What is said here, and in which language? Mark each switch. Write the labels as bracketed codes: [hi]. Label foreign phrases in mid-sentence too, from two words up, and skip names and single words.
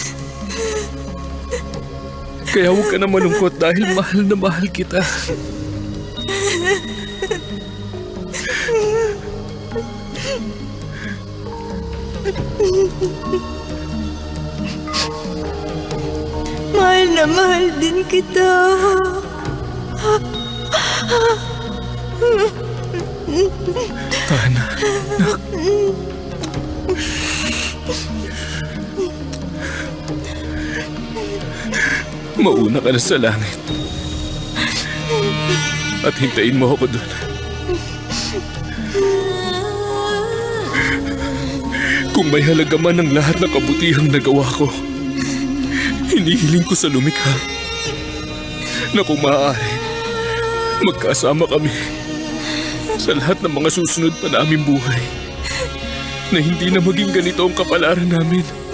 [tl] Kaya huwag ka na malungkot dahil mahal na mahal kita. Mahal na mahal din kita. Ana, nak. Mauna ka na sa langit. At hintayin mo ako doon. Kung may halaga man ang lahat ng kabutihang nagawa ko, hinihiling ko sa lumikha na kung maaari, magkasama kami sa lahat ng mga susunod pa naming buhay na hindi na maging ganito ang kapalaran namin.